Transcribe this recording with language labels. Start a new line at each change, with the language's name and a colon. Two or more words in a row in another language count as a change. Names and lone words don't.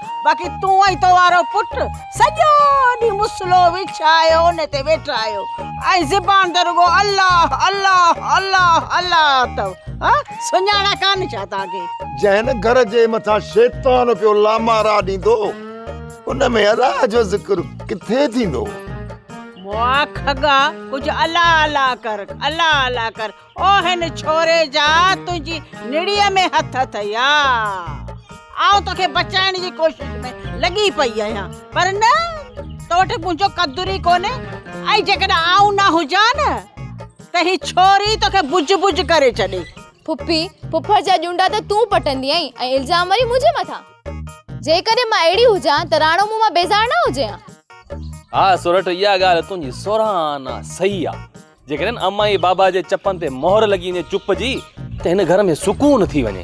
Sindhi: बाक़ी तूं ऐं तो वारो पुटु सॼो ॾींहुं मुसलो विछायो उन ते वेठा आहियो ऐं ज़बान त रुॻो अल्लाह अल्लाह अल्लाह अल्लाह अथव। सुञाणा कान छा तव्हांखे? जंहिं घर जे मथां शैतान पियो लामारा ॾींदो उन में अलाह जो ज़िक्र किथे थींदो? मुआ खगा कुछ अल्लाह अल्लाह कर अल्लाह अल्लाह कर। ओ हिन छोरे जा तुंहिंजी निड़ीअ में हथ अथई। आऊं तोखे बचाइण जी कोशिश में लॻी पई आहियां पर न तो वटि मुंहिंजो क़दुरु ई कोन्हे। ऐं जेकॾहिं आऊं न हुजां न त ही छोरी तोखे बुझ बुझ करे छॾे। फुफी फुफड़ जा जुंडा त तूं पटंदी आई ऐं इल्जाम वरी मुंहिंजे मथां। जेकॾहिं मां अहिड़ी हुजां त राणो मूं मां बेज़ार न हुजे हा। हाँ सोरठ इहा ॻाल्हि तुंहिंजी सोराना सही आहे। जेकॾहिं अम्मा जी बाबा जे चपनि ते मोहर लॻी वञे चुप जी त हिन घर में सुकून थी वञे।